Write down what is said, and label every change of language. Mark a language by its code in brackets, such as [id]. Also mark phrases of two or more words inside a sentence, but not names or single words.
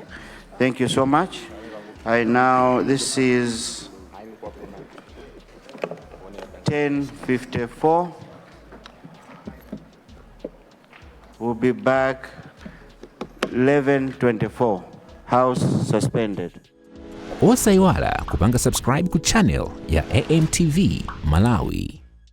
[en] Thank you so much. This is 10:54. We'll be back 11:24. House suspended. [ny] Osaiwala kupanga subscribe ku channel ya AMTV Malawi.